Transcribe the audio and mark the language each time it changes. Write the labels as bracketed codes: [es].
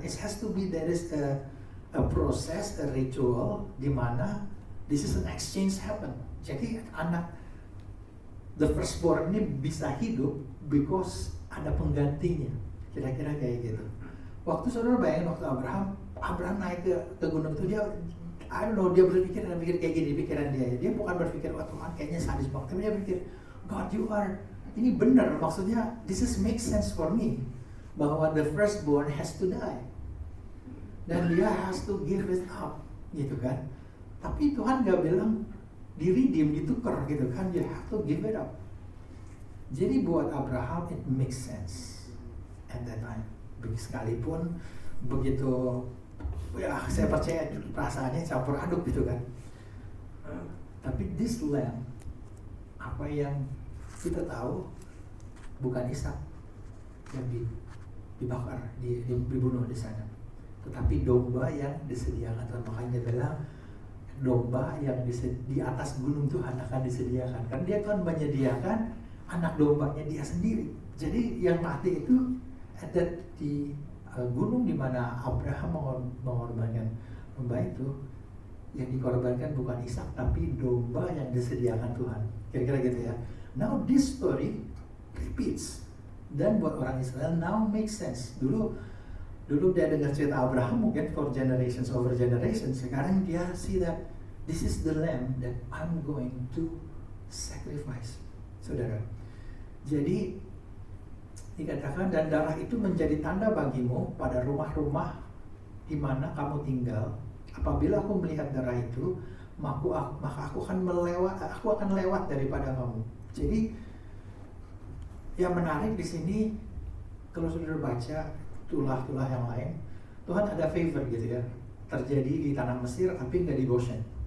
[en] It has to be, there is a process, a ritual [id] di mana [en] this is an exchange happen. [id] Jadi anak [en] the firstborn [id] ini bisa hidup [en] because [id] ada penggantinya. Kira-kira kayak gitu. Waktu saudara bayangin waktu Abraham naik ke gunung itu, dia [en] I don't know, [id] dia berpikir kayak gini pikiran dia. Dia bukan berpikir wah Tuhan kayaknya sadis banget, tapi dia pikir [en] God you are, [id] ini benar, maksudnya [en] this is make sense for me, [id] bahwa [en] the firstborn has to die [id] dan dia [en] has to give it up [id] gitu kan. Tapi Tuhan gak bilang di-redeem, ditukar gitu kan, [en] you have to give it up. [id] Jadi buat Abraham [en] it makes sense at that time. [id] Sekalipun begitu, ya saya percaya perasaannya campur aduk gitu kan. Tapi [en] this lamb, [id] apa yang kita tahu, bukan Ishak yang dibakar, dibunuh di sana, tetapi domba yang disediakan Tuhan. Makanya dia bilang domba yang di atas gunung Tuhan akan disediakan, karena dia Tuhan menyediakan anak dombanya dia sendiri. Jadi yang mati itu ada di gunung di mana Abraham mengorbankan domba itu, yang dikorbankan bukan Ishak tapi domba yang disediakan Tuhan. Kira-kira gitu ya. [en] Now this story repeats, [id] dan buat orang Israel [en] now makes sense. [id] Dulu dia dengar cerita Abraham mungkin [en] for generations over generations. [id] Sekarang dia [en] see that this is the lamb that I'm going to sacrifice, [id] saudara. Jadi dikatakan, dan darah itu menjadi tanda bagimu pada rumah-rumah di mana kamu tinggal. Apabila aku melihat darah itu, maka aku akan lewat daripada kamu. Jadi yang menarik di sini, kalau saudara baca tulah-tulah yang lain, Tuhan ada favor gitu ya, terjadi di tanah Mesir tapi nggak di Goshen.